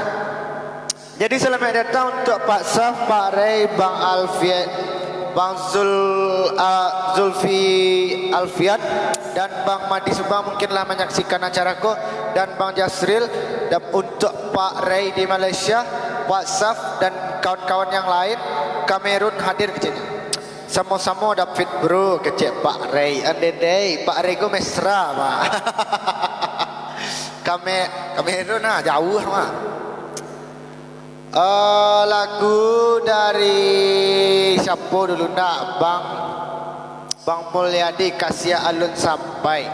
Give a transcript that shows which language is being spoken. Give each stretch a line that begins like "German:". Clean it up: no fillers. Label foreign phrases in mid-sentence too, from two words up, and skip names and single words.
Indonesian: Jadi selamat datang untuk Pak Saf, Pak Ray, Bang Alfiat, Bang Zulfi Alfiat dan Bang Madi Subang mungkinlah menyaksikan acaraku, dan Bang Jasril, dan untuk Pak Ray di Malaysia, Pak Saf dan kawan-kawan yang lain Kamerun hadir ke sini. Sama-sama David bro kecil Pak Ray. Andai Pak Ray go mesra Pak. Kamerun jauh mah. Lagu dari siapa dulu nak? Bang Mulyadi Kasih Alun Sampai.